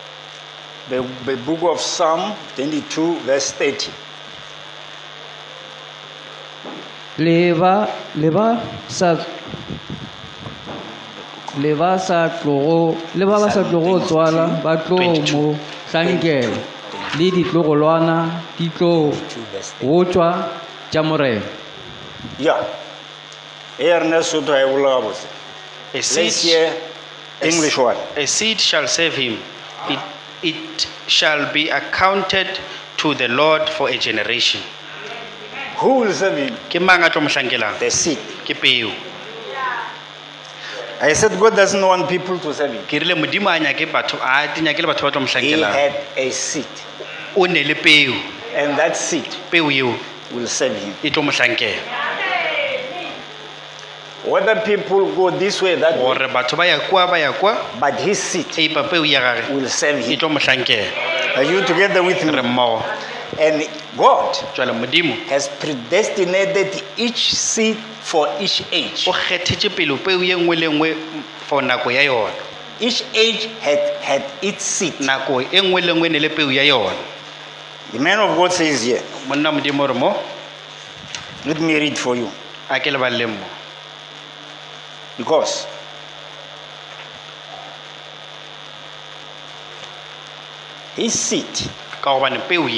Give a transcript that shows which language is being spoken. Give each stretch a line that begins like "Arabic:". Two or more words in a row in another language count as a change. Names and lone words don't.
English: The book of Psalm 22, verse 30.
Northern Sotho: le ba sa tlogo tswala ba tlo mo hlankela le ditlogolwana di tlo go tswa tša morena.
English: Yeah. Let's hear English one. A seed shall save him. It shall be accounted to the Lord for a generation. Who will save him?
Northern Sotho: Ke mang a tlo mo hlankelang?
English: The seed.
Northern Sotho: Ke peo.
English: I said God doesn't want people to save him.
Northern Sotho: Ke rile Modimo a nyake batho a nyakele batho ba tlo mo
English: He
Northern Sotho: hlankelang.
English: had a seed,
Northern Sotho: O ne le peo.
English: and that seed
Northern Sotho: Peo eo
English: will save him.
Northern Sotho: e tlo mo hlankela.
English: Whether people go this way, that way,
Northern Sotho: Gore batho ba ya kwa,
English: but his seed
Northern Sotho: eipa peo ya gage
English: will save
Northern Sotho: e
English: him.
Northern Sotho: tlo mo hlankela.
English: Are you together with
Northern Sotho: Re
English: me?
Northern Sotho: mmogo.
English: And God
Northern Sotho: Jwale Modimo
English: has predestinated each seed for each age.
Northern Sotho: o kgethetse pele peo ye nngwe le nngwe for nako ya yona.
English: Each age had its seed.
Northern Sotho: Nako e nngwe le nngwe ne le peo ya yona.
English: The man of God says here,
Northern Sotho: Monna Modimo re mo
English: let me read for you.
Northern Sotho: a ke le baleng mo.
English: Because his seed
Northern Sotho: Ka gobane peo ye